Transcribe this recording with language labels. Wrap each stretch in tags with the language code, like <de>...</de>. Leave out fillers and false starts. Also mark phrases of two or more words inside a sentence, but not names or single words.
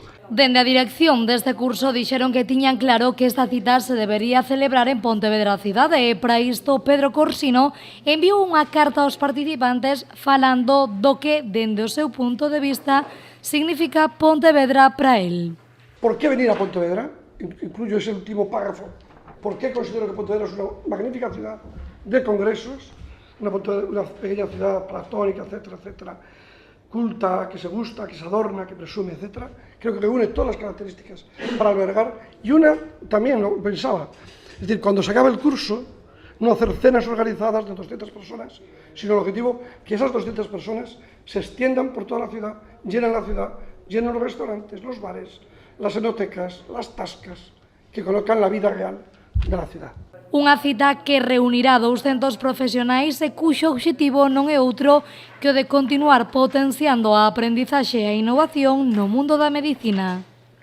<gl>Dende a dirección deste curso dixeron que tiñan claro que esta cita se debería celebrar en Pontevedra cidade e para isto Pedro Corsino enviou unha carta aos participantes falando do que, dende o seu punto de vista, significa Pontevedra para el.</gl> <es>¿Por qué venir a Pontevedra? Incluyo ese último párrafo. ¿Por qué considero que Pontevedra es una magnífica ciudad de congresos? Una pequeña ciudad platónica, etcétera, etcétera, culta, que se gusta, que se adorna, que presume, etcétera. Creo que reúne todas las características para albergar. Y una, también lo pensaba, es decir, cuando se acabe el curso, no hacer cenas organizadas de 200 personas, sino el objetivo que esas 200 personas se extiendan por toda la ciudad, llenen los restaurantes, los bares, las enotecas, las tascas, que colocan la vida real de la ciudad.</es> <gl>Unha cita que reunirá 200 profesionais e cuxo obxectivo non é outro que o de continuar potenciando a aprendizaxe e a innovación no mundo da medicina.</gl>